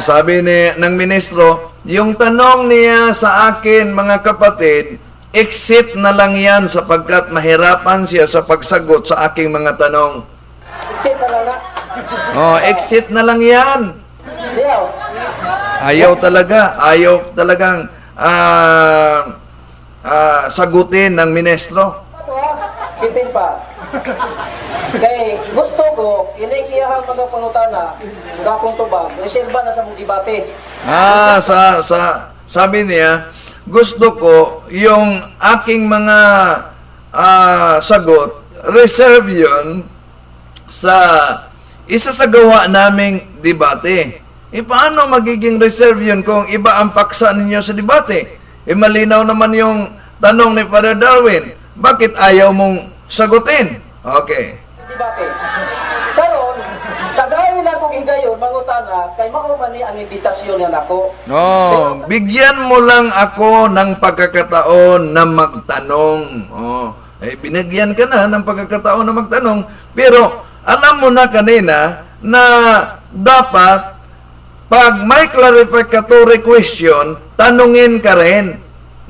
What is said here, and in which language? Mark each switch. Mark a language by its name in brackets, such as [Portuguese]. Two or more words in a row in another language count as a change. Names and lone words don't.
[Filipino] Sabi ng ministro, yung tanong niya sa akin, mga kapatid, exit na lang yan sapagkat mahirapan siya sa pagsagot sa aking mga tanong. [Cebuano] exit na lang na. [Filipino] Exit na lang yan. Diyaw. Ayaw talagang sagutin ng ministro. [Cebuano] Kitin pa. Kay gusto ko, iyahang mga pangutana, gapong tubag, reserva na sa mong debate. [Filipino] Sabi niya, gusto ko yung aking mga sagot, reserve yun sa isasagawa naming debate. Paano magiging reserve yun kung iba ang paksa ninyo sa debate? Malinaw naman yung tanong ni Father Darwin. Bakit ayaw mong sagutin? Okay. Debate. [Cebuano] Karon, tagay na kong higayon, mangutana, kay maumani ang imbitasyon niya nako. [Filipino] Bigyan mo lang ako ng pagkakataon na magtanong. Binigyan ka na ng pagkakataon na magtanong. Pero, alam mo na kanina na dapat pag may [English] clarificatory question, [Filipino] tanungin ka rin.